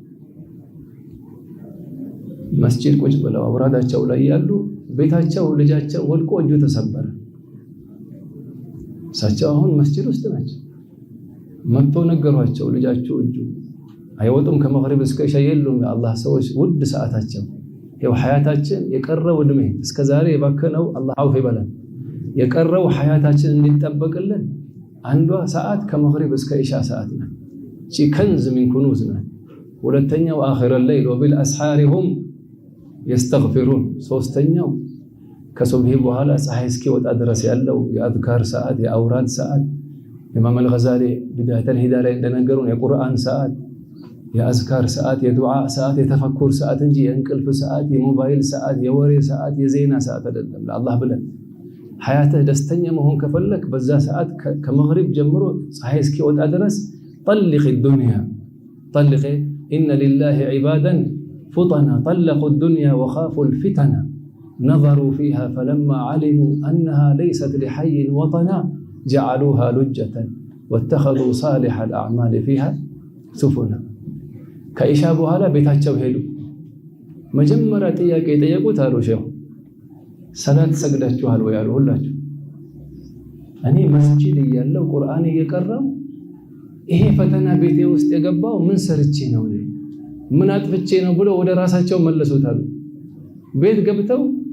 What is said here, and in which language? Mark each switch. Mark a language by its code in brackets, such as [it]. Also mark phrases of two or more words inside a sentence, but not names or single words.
[am] መስጂድ ቁጭ ብለው አውራዳቸው ላይ ያሉ ቤታቸው ልጃቸው ወድቆ እጁ ተሰበረ እሳቸው አሁን መስጂድ ውስጥ ናቸው መጥቶ ነገሯቸው ልጃቸው እጁ አይወጡም ከመግሪብ እስከ ኢሻ የሉም የአላህ ሰዎች ውድ ሰዓታቸው ያው ሐያታችን የቀረው እድሜ እስከ ዛሬ የባከነው አላህ አውፍ ይበላል የቀረው ሐያታችን እንዲጠበቅልን አንዷ ሰዓት ከመግሪብ እስከ ኢሻ ሰዓት ነው ቺ [ar] كنز من كنوز [am] ነው ሁለተኛው [ar] آخر الليل وبالاسحارهم يستغفرون [am] ሶስተኛው ከሱብሂ በኋላ ፀሐይ እስኪወጣ ድረስ ያለው የአዝካር ሰዓት የአውራድ ሰዓት ኢማም አልገዛሊ ቢዳየተ الهدايه ላይ እንደነገሩን የቁርአን ሰዓት የአዝካር ሰዓት የዱዓ ሰዓት የተፈኩር ሰዓት እንጂ የእንቅልፍ ሰዓት የሞባይል ሰዓት የወሬ ሰዓት የዜና ሰዓት አይደለም ለአላህ ብለን ሐያትህ ደስተኛ መሆን ከፈለክ በዛ ሰዓት ከመግሪብ ጀምሮ ፀሐይ እስኪወጣ ድረስ [ar] طلق الدنيا طلق ان لله عبادا فطنا طلقوا الدنيا وخافوا الفتن نظروا فيها فلما علموا انها ليست لحي وطنا جعلوها لجة واتخذوا صالح الاعمال فيها سفنا [am] ከኢሻ በኋላ ቤታቸው ሄዱ መጀመሪያ ጥያቄ ጠየቁት አሉ ሼሁ ሰላት ሰግዳችኋል ወይ አሉ ሁላችሁ እኔ መስጂድ እያለው ቁርአን እየቀራው ይሄ ፈተና ቤቴ ውስጥ የገባው ምን ሰርቼ ነው ምን አጥፍቼ ነው ብሎ ወደ ራሳቸው መለሱት አሉ ቤት ገብተው